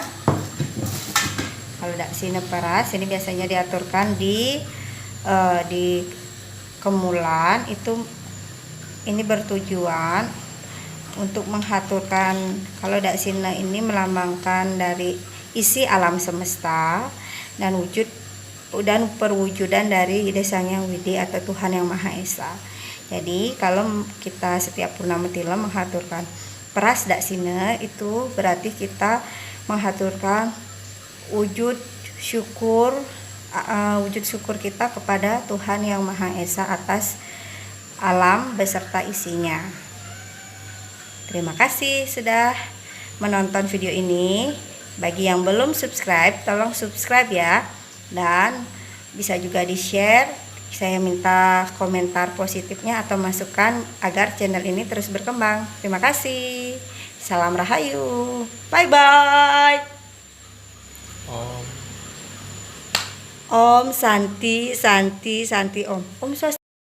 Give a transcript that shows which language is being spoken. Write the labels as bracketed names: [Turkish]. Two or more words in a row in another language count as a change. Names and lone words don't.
[Indonesian] Kalau dak sine peras ini biasanya diaturkan di kemulan itu ini bertujuan untuk menghaturkan, kalau daksina ini melambangkan dari isi alam semesta dan perwujudan dari Ide Sang Hyang Widi atau Tuhan Yang Maha Esa. Jadi kalau kita setiap purnama tilem menghaturkan peras daksina, itu berarti kita menghaturkan wujud syukur kita kepada Tuhan Yang Maha Esa atas alam beserta isinya. Terima kasih sudah menonton video ini. Bagi yang belum subscribe, tolong subscribe ya, dan bisa juga di-share. Saya minta komentar positifnya atau masukan agar channel ini terus berkembang. Terima kasih. Salam Rahayu. [English] Bye bye. [Sanskrit] Om Santi Om. [Indonesian] Om Swastiastu.